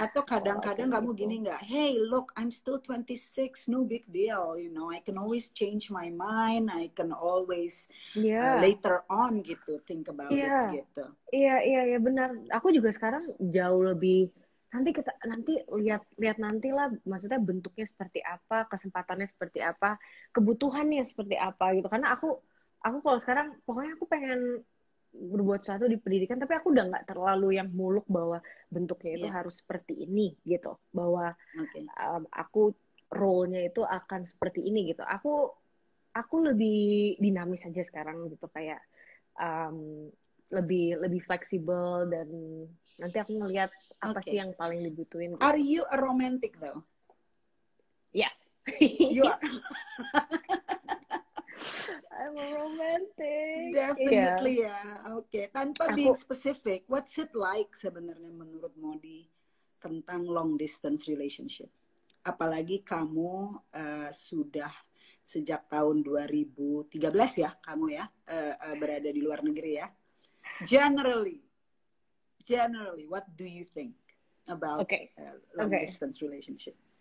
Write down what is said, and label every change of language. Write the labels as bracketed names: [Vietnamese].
[Indonesian] Atau kadang-kadang kamu gini nggak, [English] hey look I'm still 26, no big deal, you know I can always change my mind, I can always later on gitu think about it gitu. [Indonesian] Iya benar. Aku juga sekarang jauh lebih nanti lihat nanti lah maksudnya bentuknya seperti apa, kesempatannya seperti apa, kebutuhannya seperti apa gitu. Karena aku kalau sekarang pokoknya aku pengen berbuat sesuatu di pendidikan tapi aku udah nggak terlalu yang muluk bahwa bentuknya itu harus seperti ini gitu bahwa aku role-nya itu akan seperti ini gitu aku lebih dinamis aja sekarang gitu kayak lebih fleksibel dan nanti aku ngelihat apa sih yang paling dibutuhin gitu. [English] Are you a romantic though? Yes. You are. I'm a romantic. Definitely ya. Oke. Tanpa being specific, what's it like [Indonesian] sebenarnya menurut Modi tentang [English] long distance relationship? [Indonesian] Apalagi kamu sudah sejak tahun 2013 ya, kamu ya berada di luar negeri ya. [English] Generally, what do you think about long distance relationship?